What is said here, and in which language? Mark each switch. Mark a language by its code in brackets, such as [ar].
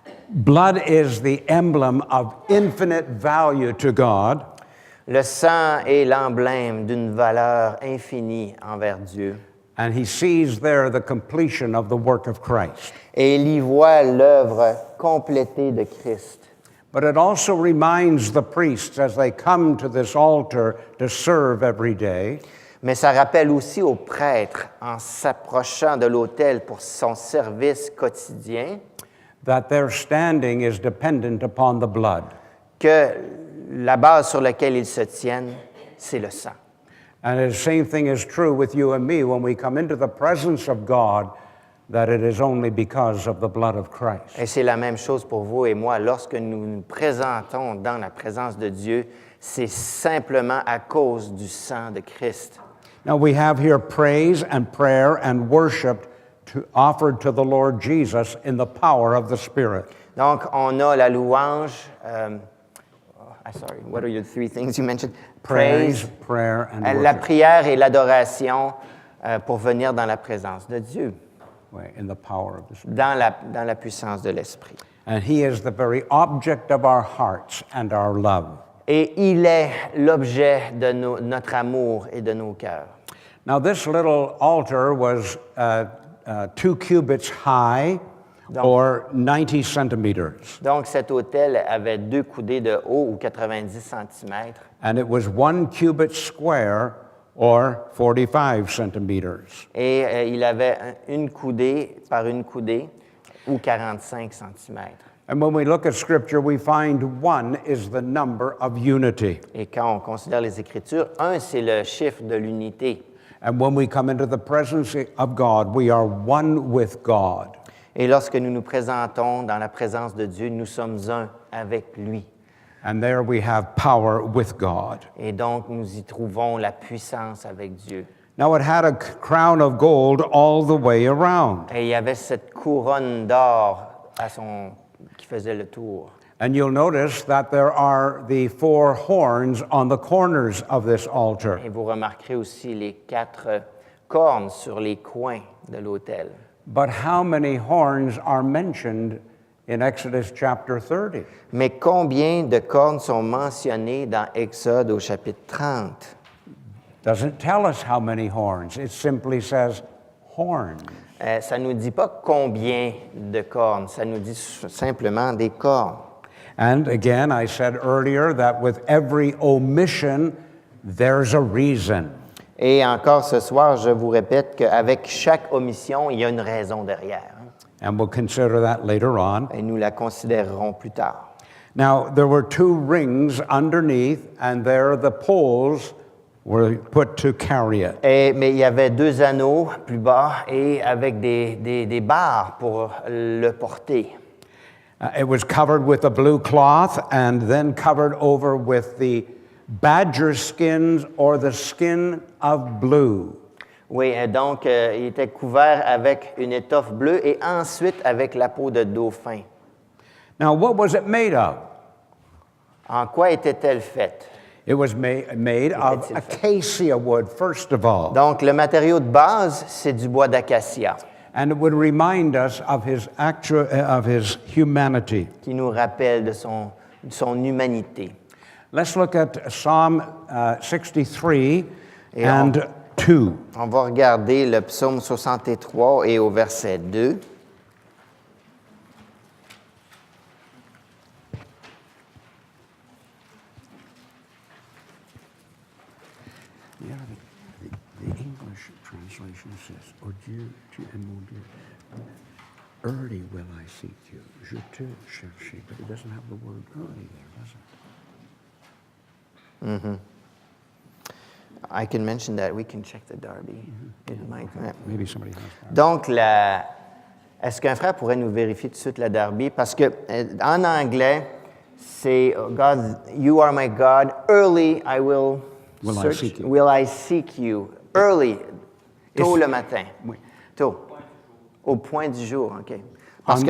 [en] Blood is the emblem of infinite value to God. [fr] Le sang est l'emblème d'une valeur infinie envers Dieu. [en] And he sees there the completion of the work of Christ. [fr] Et il y voit l'œuvre complétée de Christ. [en] But it also reminds the priests as they come to this altar to serve every day [fr] Mais ça rappelle aussi aux prêtres, en s'approchant de l'autel pour son service quotidien, [en] that their standing is dependent upon the blood. [fr] que la base sur laquelle ils se tiennent, c'est le sang. [en] And the same thing is true with you and me when we come into the presence of God, that it is only because of the blood of Christ. [fr] Et c'est la même chose pour vous et moi. Lorsque nous nous présentons dans la présence de Dieu, c'est simplement à cause du sang de Christ. [en] Now we have here praise and prayer and worship offered to the Lord Jesus in the power of the Spirit. [fr] Donc, on a la louange. [en] Sorry, what are your 3 things you mentioned? Praise, prayer, and [fr] la [en] worship. [fr] prière et l'adoration pour venir dans la présence de Dieu, [en] In the power of the Spirit. [fr] dans la puissance de l'Esprit. [en] And He is the very object of our hearts and our love. [fr] Et il est l'objet de notre amour et de nos cœurs. [en] Now this little altar was 2 cubits high, or 90 centimeters. [fr] Donc, cet autel avait 2 coudées de haut ou 90 cm. [en] And it was 1 cubit square, or 45 centimeters. [fr] Et il avait une coudée par une coudée ou 45 cm. [en] And when we look at Scripture, we find 1 is the number of unity. [fr] Et quand on considère les Écritures, 1, c'est le chiffre de l'unité. [en] And when we come into the presence of God, we are one with God. [fr] Et lorsque nous nous présentons dans la présence de Dieu, nous sommes un avec lui. [en] And there we have power with God. [fr] Et donc, nous y trouvons la puissance avec Dieu. [en] Now it had a crown of gold all the way around. [fr] Et il y avait cette couronne d'or qui faisait le tour. [en] And you'll notice that there are the 4 horns on the corners of this altar. [fr] Et vous remarquerez aussi les 4 cornes sur les coins de l'autel. [en] But how many horns are mentioned in Exodus chapter 30? [fr] Mais combien de cornes sont mentionnées dans Exode au chapitre 30? [en] Doesn't tell us how many horns. It simply says horns. [fr] Ça ne nous dit pas combien de cornes, ça nous dit simplement des cornes. [en] And again, I said earlier that with every omission, there's a reason. [fr] Et encore ce soir, je vous répète qu'avec chaque omission, il y a une raison derrière. [en] And we'll consider that later on. [fr] Et nous la considérerons plus tard. [en] Now, there were 2 rings underneath, and there the poles were put to carry it. [fr] Mais il y avait 2 anneaux plus bas et avec des barres pour le porter. [en] It was covered with a blue cloth and then covered over with the badger skins or the skin of blue. [fr] Oui, donc il était couvert avec une étoffe bleue et ensuite avec la peau de dauphin. [en] Now, what was it made of? [fr] En quoi était-elle faite? [en] It was made of acacia wood, first of all. [fr] Donc, le matériau de base, c'est du bois d'acacia. [en] And it would remind us of his humanity. [fr] Qui nous rappelle de son humanité. [en] Let's look at Psalm 63 and 2. [fr] On va regarder le psaume 63 et au verset 2. [en] Yeah, the English translation says, [fr] "Oh Dieu, tu es mon Dieu. [en] Early will I seek you. [fr] Je te cherche." [en] But it doesn't have the word early there, does it? Mm-hmm. I can mention that. We can check the Darby. It might, Maybe somebody has that. [fr] Donc, est-ce qu'un frère pourrait nous vérifier tout de suite la Darby? Parce que en anglais, c'est [en] God, you are my God. Early I will I seek you. Will I seek you? Early, [fr] tôt le matin. Oui. Tôt. Au point du jour, OK. Parce que